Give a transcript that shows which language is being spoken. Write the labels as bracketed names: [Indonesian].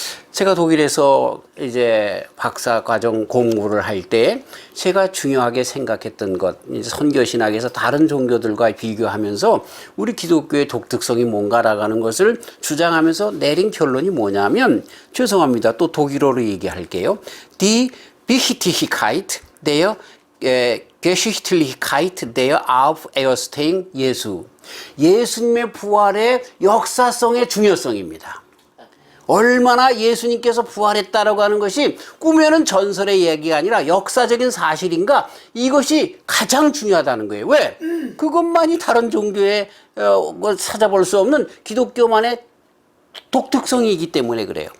[Korean] 제가 독일에서 이제 박사 과정 공부를 할 때 제가 중요하게 생각했던 것, 이제 선교신학에서 다른 종교들과 비교하면서 우리 기독교의 독특성이 뭔가라고 하는 것을 주장하면서 내린 결론이 뭐냐면, 죄송합니다. 또 독일어로 얘기할게요. [German] Die Wichtigkeit der Geschichtlichkeit der Auferstehung Jesu. [Korean] 예수님의 부활의 역사성의 중요성입니다. 얼마나 예수님께서 부활했다라고 하는 것이 꾸며낸 전설의 얘기가 아니라 역사적인 사실인가, 이것이 가장 중요하다는 거예요. 왜? 그것만이 다른 종교에 찾아볼 수 없는 기독교만의 독특성이기 때문에 그래요.